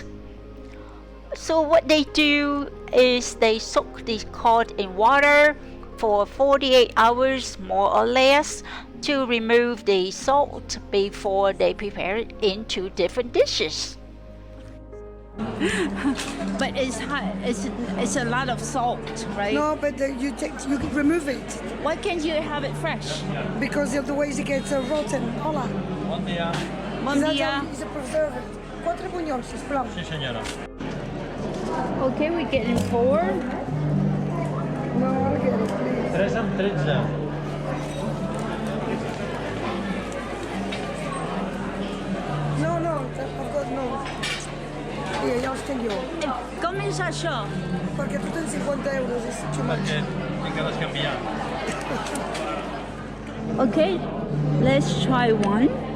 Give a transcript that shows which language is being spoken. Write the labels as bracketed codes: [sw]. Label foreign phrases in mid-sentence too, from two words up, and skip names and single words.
[en] So what they do is they soak the cod in water for 48 hours more or less to remove the salt before they prepare it into different dishes. But it's hot. It's a lot of salt, right? No, but you remove it Why can't you have it fresh? because otherwise it gets rotten. [es] Hola. Buen día. Buen día. [en] It's a preservative. 4 [ca] buñols, sisplau. [es] Sí, señora. [en] Okay, we're getting 4. No, I'll get it, please. [ca] 3 amb 13. [en] No, I've got no. Here, [ca] ja els tinc jo. Com és això? Perquè tu tens 50 euros, és [en] too much. [ca] Perquè tinc que descanviar. [en] Okay, let's try one.